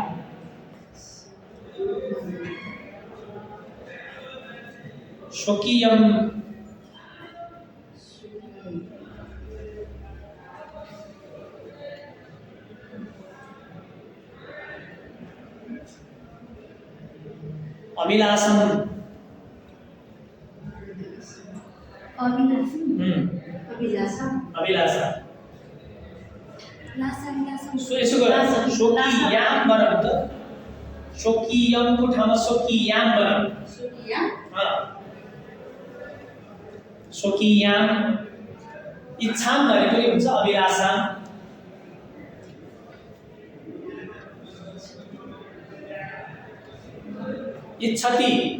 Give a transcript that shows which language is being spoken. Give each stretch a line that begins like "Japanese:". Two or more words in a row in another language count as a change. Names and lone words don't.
Sanskrit: स्वकीयं अभिलाषम
Nepali: अभिलाषा यसो गर्नु स्वकीयाम बनाउनु त। स्वकीयमको ठाउँमा स्वकीयाम बनाउनु।
Sanskrit: स्वकीयाम इच्छाम
Nepali: भने पनि हुन्छ,
Sanskrit: अभिलाषा इच्छति